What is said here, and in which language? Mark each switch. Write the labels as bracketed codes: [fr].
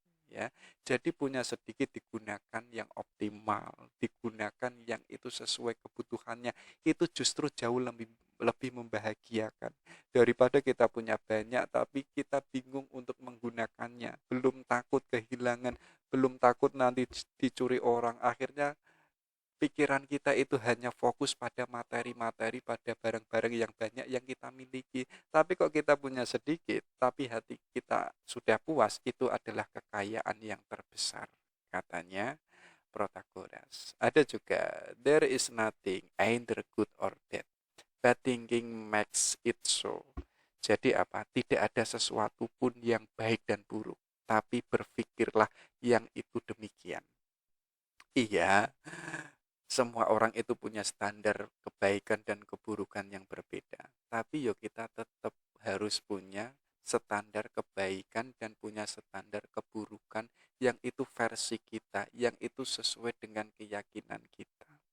[id] Ya, jadi punya sedikit digunakan yang optimal, digunakan yang itu sesuai kebutuhannya, itu justru jauh lebih lebih membahagiakan daripada kita punya banyak tapi kita bingung untuk menggunakannya, belum takut kehilangan, belum takut nanti dicuri orang. Akhirnya pikiran kita itu hanya fokus pada materi-materi, pada barang-barang yang banyak yang kita miliki. Tapi kok kita punya sedikit, tapi hati kita sudah puas, itu adalah kekayaan yang terbesar. Katanya Protagoras. Ada juga, [en] there is nothing either good or bad, but thinking makes it so. [id] Jadi apa? Tidak ada sesuatu pun yang baik dan buruk, tapi berpikirlah yang itu demikian. Iya, semua orang itu punya standar kebaikan dan keburukan yang berbeda. Tapi yo kita tetap harus punya standar kebaikan dan punya standar keburukan yang itu versi kita, yang itu sesuai dengan keyakinan kita.